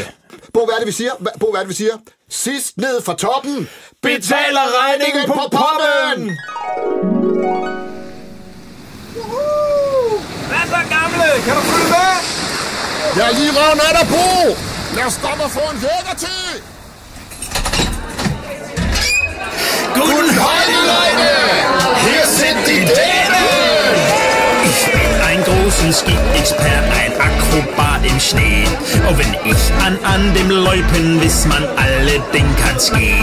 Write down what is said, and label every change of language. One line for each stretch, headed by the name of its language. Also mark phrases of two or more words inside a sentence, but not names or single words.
Danish: Bo, hvad er det, vi siger? Bo, hvad er det, vi siger? Sidst ned fra toppen betaler regningen på poppen! Hvad så, gamle? Kan du følge med? Jeg er lige røven af dig, Bo! Lad os stoppe og få en lækker til!
German: Guten Morgen, Leute! Hier sind die Dänen! Ich bin ein großer Ski-Expert, ein Akrobat im Schnee. Und wenn ich an dem Loipen, wiss man alle, den kann's gehen.